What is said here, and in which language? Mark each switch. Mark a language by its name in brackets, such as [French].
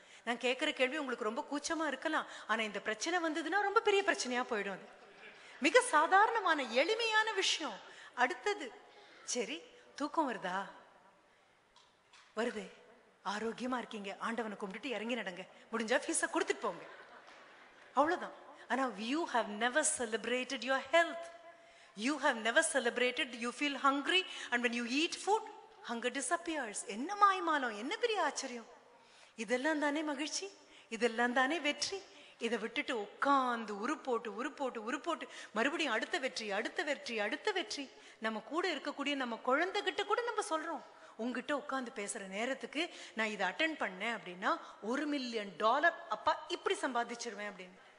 [Tamil] நான் கேட்கிற கேள்வி உங்களுக்கு ரொம்ப கூச்சமா இருக்கலாம். ஆனா இந்த பிரச்சனை வந்ததுன்னா ரொம்ப பெரிய பிரச்சனையா போயிடும். அது மிக சாதாரணமான எளிமையான விஷயம். அடுத்தது, சரி தூக்கம் வருதா? வருது. ஆரோக்கியமா இருக்கீங்க, ஆண்டவனை கும்பிட்டுட்டு இறங்கி நடங்க, முடிஞ்சா ஃபீஸை கொடுத்துட்டு போங்க, அவ்வளவுதான். [English] ஆனா you have never celebrated your health. You have never celebrated. You feel hungry and when you eat food, hunger disappears. [Tamil] என்ன மாய்மாலம், என்ன பெரிய ஆச்சரியம். இதெல்லாம் தானே மகிழ்ச்சி, இதெல்லாம் தானே வெற்றி. இதை விட்டுட்டு உட்கார்ந்து உருப்போட்டு மறுபடியும் அடுத்த வெற்றி, அடுத்த வெற்றி, அடுத்த வெற்றி. நம்ம கூட இருக்கக்கூடிய நம்ம குழந்தைகிட்ட கூட நம்ம சொல்றோம், உங்ககிட்ட உட்கார்ந்து பேசுற நேரத்துக்கு நான் இதை அட்டென்ட் பண்ணேன் அப்படின்னா $1 மில்லியன் அப்பா இப்படி சம்பாதிச்சிருவேன் அப்படின்னு.